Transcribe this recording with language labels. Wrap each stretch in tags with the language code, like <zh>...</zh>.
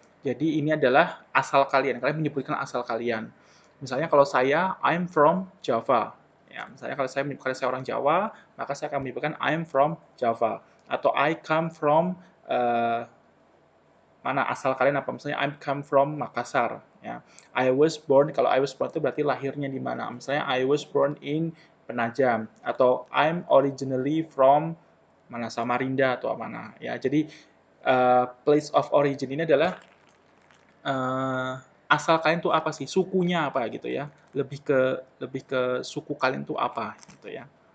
<id>Jadi ini adalah asal kalian. Kalian menyebutkan asal kalian. Misalnya kalau saya</id> <en>I'm from Java.</en> <id>Ya, misalnya kalau saya orang Jawa, maka saya akan menyebutkan I'm from Java atau I come from mana asal kalian apa, misalnya</id> <en>I come from Makassar</en> <id>ya. I was born, kalau I was born itu berarti lahirnya di mana, misalnya</id> <en>I was born in Penajam</en> <id>atau</id> <en>I'm originally from</en> <id>mana Samarinda atau mana ya. Jadi place of origin ini adalah uh, asal kalian tuh apa sih, sukunya apa gitu ya, lebih ke suku kalian tuh apa gitu ya.</id>